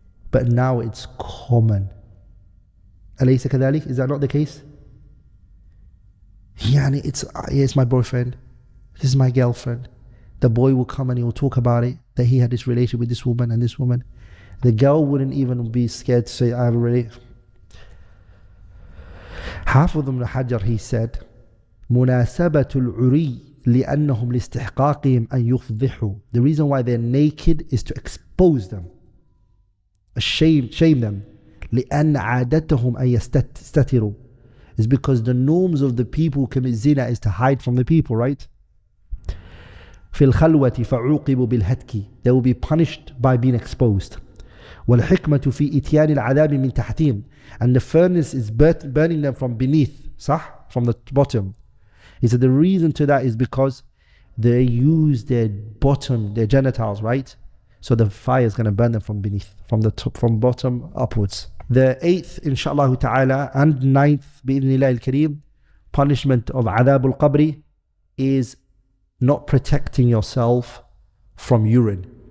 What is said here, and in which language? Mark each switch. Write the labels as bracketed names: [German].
[English] But now it's common. [Arabic] أليس كذلك? [English] Is that not the case? It's my boyfriend. This is my girlfriend. The boy will come and he will talk about it, that he had this relationship with this woman and this woman. The girl wouldn't even be scared to say, I have a relationship. [Arabic] Hafidh ibn Hajar, [English] he said, [Arabic] مناسبة العري لأنهم لاستحقاقهم أن يفضحوا. [English] The reason why they're naked is to expose them, shame them. [Arabic] لأن عادتهم أن يستتروا. [English] Is because the norms of the people who commit zina is to hide from the people, right? [Arabic] في الخلوة فعوقبوا بالهتك. [English] They will be punished by being exposed. [Arabic] والحكمة في إتيان العذاب من تحتهم. [English] And the furnace is burning them from beneath, [Arabic] صح? [English] From the bottom. He said the reason to that is because they use their bottom, their genitals, right? So the fire is going to burn them from beneath, from the top, from bottom upwards. The 8th, inshallah ta'ala, and 9th, bi'idhnillah al-kareem, punishment of adhab al-qabri is not protecting yourself from urine.